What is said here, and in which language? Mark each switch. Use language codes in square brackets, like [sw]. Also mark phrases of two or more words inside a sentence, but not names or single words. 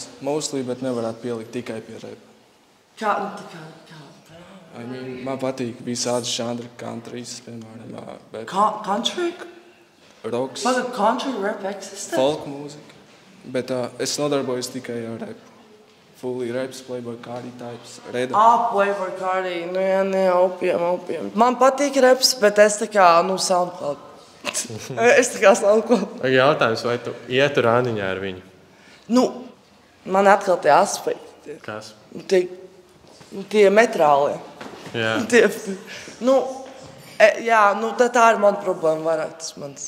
[lv] Mostly, bet nevarētu pielikt tikai pie repa. Kā? Man patīk visādi žanri, countries, piemēram. Country? Roks. Pagad, country rap eksistē? Folk mūzika. Bet es nodarbojos tikai ar repu. [en] Fully raps, Playboy Cardi types, Reda. [lv] Playboy Cardi, opium. Man patīk raps, bet es tā kā, SoundCloud. SoundCloud. Jautājums, vai tu ietu randiņā ar viņu? Man atkal tie aspekti. Kas? Tie metrālie. Jā. Tā ir mana problēma vairāk, tas mans.